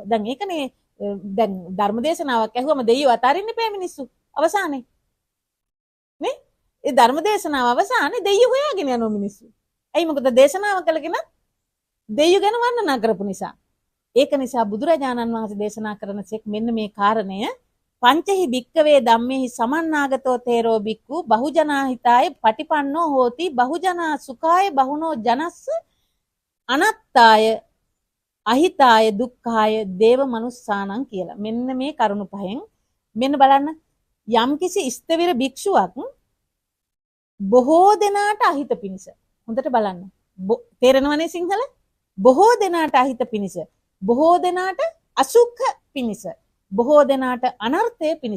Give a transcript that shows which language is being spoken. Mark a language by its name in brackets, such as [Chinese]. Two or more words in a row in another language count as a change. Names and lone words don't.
[Sinhala] දැන් ඒකනේ දැන් ධර්ම දේශනාවක් ඇහුවම දෙයියෝ අතාරින්න එපා මිනිස්සු. අවසානයේ නේ? ඒ ධර්ම දේශනාව අවසානයේ දෙයියෝ හොයාගෙන යනවා මිනිස්සු. ඇයි මොකද දේශනාව කළගෙන දෙයියෝ ගැන වර්ණනා කරපු නිසා. ඒක නිසා බුදුරජාණන් වහන්සේ දේශනා කරන සෙක් මෙන්න මේ කාරණය [Pali] පංචහි භික්කවේ ධම්මේහි සමන්නාගතෝ තේරෝ භික්ඛු බහුජනාහිතාය පටිපන්නෝ හෝති බහුජනා සුඛාය බහුනෝ ජනස්ස අනත්තාය අහිතාය දුක්ඛාය දේව මනුස්සානං කියලා. [Sinhala] මෙන්න මේ කරුණු පහෙන් මෙන්න බලන්න යම්කිසි ස්ථවිර භික්ෂුවක් බොහෝ දෙනාට අහිත පිණිස. හොඳට බලන්න. තේරෙනවනේ සිංහල? බොහෝ දෙනාට අහිත පිණිස. බොහෝ දෙනාට අසුඛ පිණිස. බොහෝ දෙනාට අනර්ථය පිණිස.